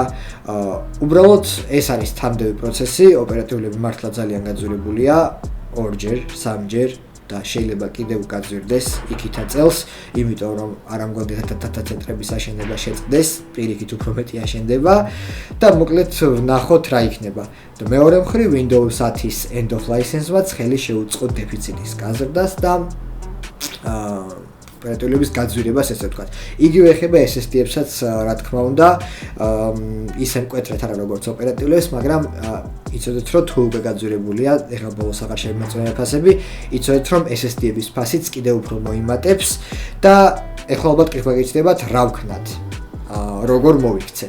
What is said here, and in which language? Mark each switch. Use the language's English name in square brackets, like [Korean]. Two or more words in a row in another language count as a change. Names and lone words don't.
[Georgian] უბრალოდ ეს არის თამდევი პროცესი, ოპერატიულები მართლა ძალიან გაძვირებულია, ორჯერ, სამჯერ და შეიძლება კიდევ გაძვირდეს იქითა წელს, იმიტომ რომ არ ამგვარი დატა-ცენტრების აშენება შეწყდეს, პირიქით უფრო მეტი აშენდება და მოკლედ ვნახოთ რა იქნება. და მეორე მხრივ Windows 10-ის [English] end of license- [Georgian] მაც ხელი შეუწყო დეფიციტის გაზრდას და ოპერატიულების გაძვირებას, ესე ვთქვათ. იგივე ეხება SSD-ებსაც, რა თქმა უნდა, ისე მკვეთრად არა როგორც ოპერატიულებს, მაგრამ იცოდეთ რომ თუ უკვე გაძვირებულია, ეხლა ბოლოს აღარ შემოწმება ფასები, იცოდეთ რომ SSD-ების ფასიც კიდევ უფრო მოიმატებს და ეხლა ალბათ გიჩნდებათ რა ვქნათ, როგორ მოვიქცეთ.